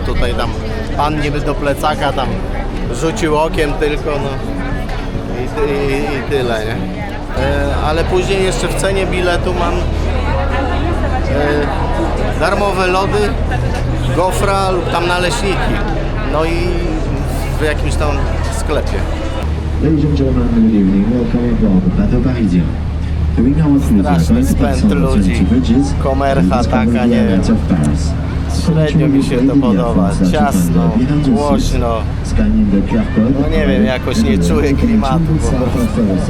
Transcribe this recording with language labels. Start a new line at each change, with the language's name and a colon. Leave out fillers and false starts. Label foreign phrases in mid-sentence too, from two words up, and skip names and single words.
Polish: Tutaj tam pan niby do plecaka tam rzucił okiem tylko, no i tyle, nie? Ale później jeszcze w cenie biletu mam darmowe lody, gofra lub tam naleśniki. No i w jakimś tam sklepie.
English: Ladies and gentlemen, good evening. Welcome aboard the bateau parisien.
Polish: Straszny spęd ludzi, komercha taka, nie wiem, średnio mi się to podoba, ciasno, głośno, no nie wiem, jakoś nie czuję klimatu po prostu.